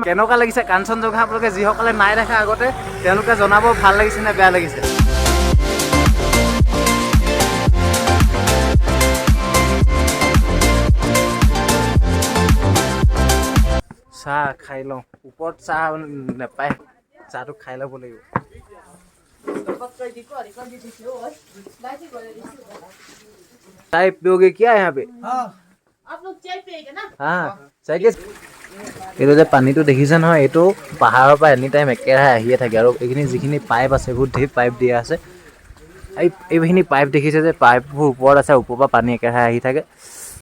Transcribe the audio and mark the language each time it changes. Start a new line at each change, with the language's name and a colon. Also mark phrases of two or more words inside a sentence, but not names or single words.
Assamese: কেনেকুৱা লাগিছে কাঞ্চনজংঘা আপোনালোকে যিসকলে নাই দেখা আগতে তেওঁলোকে জনাব, ভাল লাগিছে নে বেয়া লাগিছে? চাহ খাই লওঁ, ওপৰত চাহ নাপায়, চাহটো খাই ল'ব লাগিব।
Hindi: चाय पियोगे क्या यहाँ पे? आप लोग चाय पिएगा ना? हाँ चाय के
Assamese: এইটো যে পানীটো দেখিছে নহয়, এইটো পাহাৰৰ পৰা
English: any time
Assamese: একেৰাহে আহিয়ে থাকে আৰু এইখিনি যিখিনি পাইপ আছে বহুত ঢেৰ পাইপ দিয়া আছে। এইখিনি পাইপ দেখিছে যে পাইপবোৰ ওপৰত আছে, ওপৰৰ পৰা পানী একেৰাহে আহি থাকে।